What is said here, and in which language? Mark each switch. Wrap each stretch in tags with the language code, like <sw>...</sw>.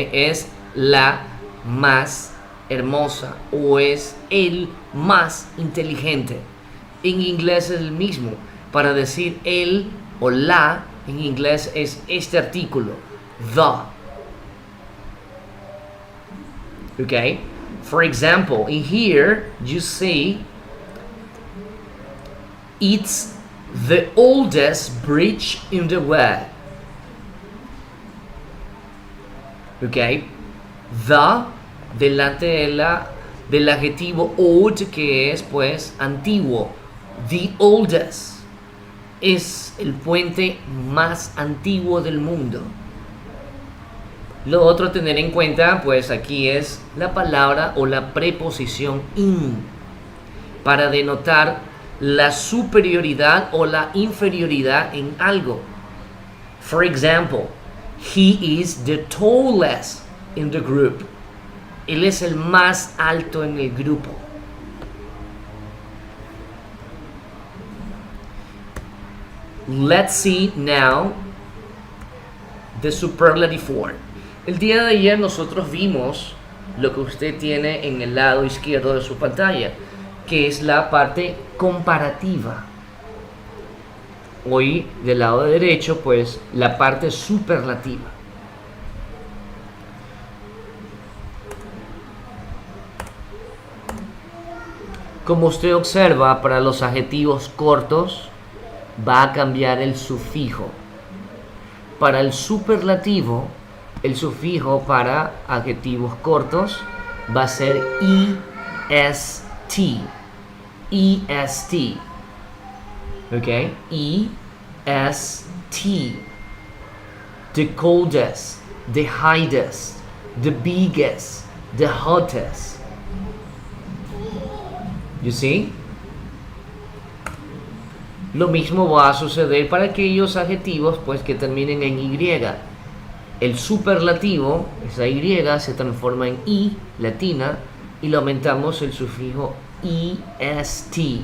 <es>Es la más hermosa o es el más inteligente. En inglés es el mismo. Para decir el o la, en inglés es este artículo, the.</es> <en>Okay, for example, in here you see it's the oldest bridge in the world.</en> <es>Okay, the delante del adjetivo old, que es pues antiguo. The oldest es el puente más antiguo del mundo. Lo otro a tener en cuenta, pues aquí es la palabra o la preposición in, para denotar la superioridad o la inferioridad en algo.</es> <en>For example, he is the tallest in the group.</en> <es>Él es el más alto en el grupo.</es> <en>Let's see now the superlative form.</en> <es>El día de ayer nosotros vimos lo que usted tiene en el lado izquierdo de su pantalla, que es la parte comparativa. Hoy del lado derecho, pues la parte superlativa. Como usted observa, para los adjetivos cortos va a cambiar el sufijo. Para el superlativo, el sufijo para adjetivos cortos va a ser est. Est. ¿Ok? Est.</es> <en>The coldest, the highest, the biggest, the hottest. You see?</en> <es>Lo mismo va a suceder para aquellos adjetivos pues que terminen en Y. El superlativo, esa Y se transforma en I latina y le aumentamos el sufijo est.</es>